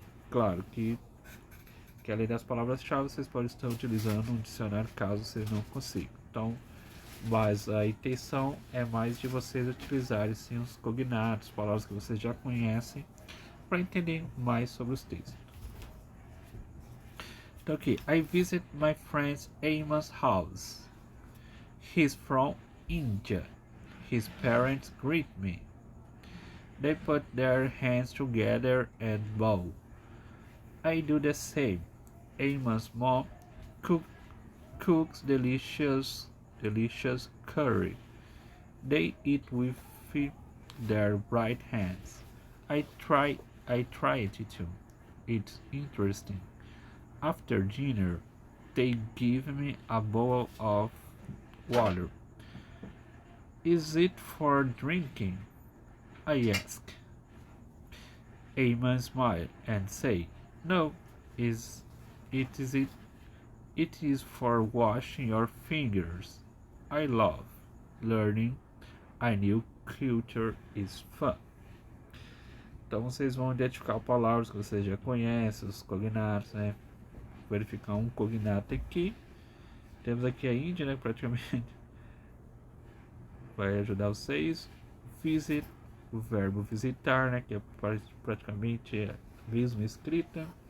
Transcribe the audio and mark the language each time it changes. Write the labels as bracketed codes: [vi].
[pt] Claro que além das palavras-chave vocês podem estar utilizando um dicionário caso vocês não consigam. Então, mas a intenção é mais de vocês utilizarem sim os cognatos, palavras que vocês já conhecem, para entender mais sobre os textos. Então aqui, [en] I visit my friend's Amos house. He's from India. His parents greet me. They put their hands together and bow. I do the same. Amos' mom cooks delicious curry. They eat with their right hands. I try it too. It's interesting. After dinner, they give me a bowl of water. Is it for drinking? I ask. Amos smiled and said, "No, is it is it it is for washing your fingers. I love learning a new culture is fun." [pt] Então vocês vão identificar palavras que vocês já conhecem, os cognatos, né? Verificar um cognato aqui. Temos aqui a Índia, né? Praticamente vai ajudar vocês. Visit, o verbo visitar, né? Que é praticamente a mesma escrita.